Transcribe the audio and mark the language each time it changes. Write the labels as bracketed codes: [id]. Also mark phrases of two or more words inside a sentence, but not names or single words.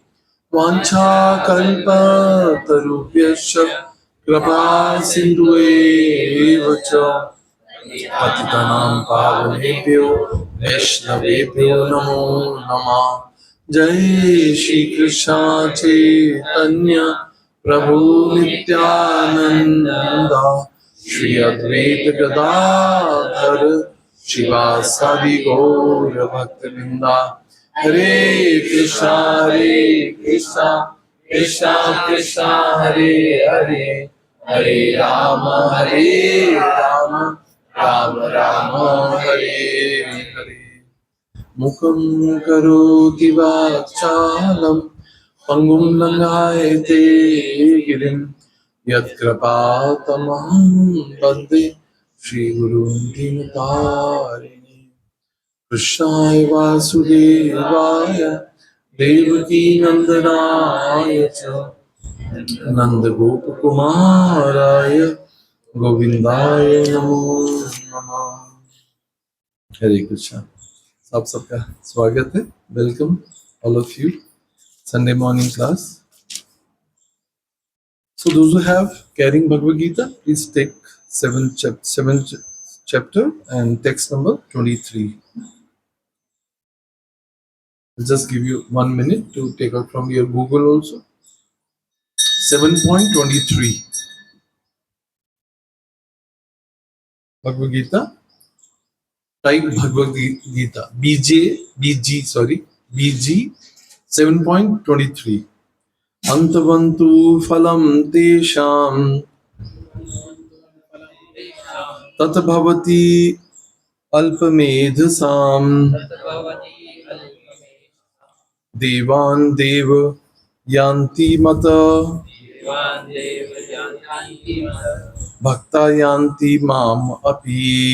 [sa] वाञ्छाकल्पतरुभ्यश्च कृपा सिन्धुएव च पतितानां पावनेभ्यो वैष्णवेभ्यो नमो नमः जय श्री कृष्ण चैतन्य प्रभु नित्यानंद श्री अद्वैत गदाधर शिवासादि गौर भक्तवृंदा हरे कृष्णा कृष्णा कृष्णा हरे हरे हरे राम राम राम हरे हरे मुखं करोति वाचालं पंगुं लंघयते गिरिं यत्कृपातमहं वन्दे श्रीगुरुं दीनतारिणे कृष्णाय वासुदेवाय देवकी नंदनाय च नंदगोपकुमाराय गोविंदाय नमो नमः। [hi] हरे कृष्णा। आप सबका स्वागत है। [en] Welcome all of you Sunday morning class. So those who have carrying Bhagavad Gita, please take seventh chapter and text number 23. I'll just give you 1 minute to take out from your Google also. 7.23 Bhagavad Gita. Type Bhagavad Gita. BG 7.23. [sa] अन्तवन्तु फलं तेषां तत् भवति अल्पमेधसाम् देवान् देव यान्ति मत भक्ता यान्ति माम् अपि.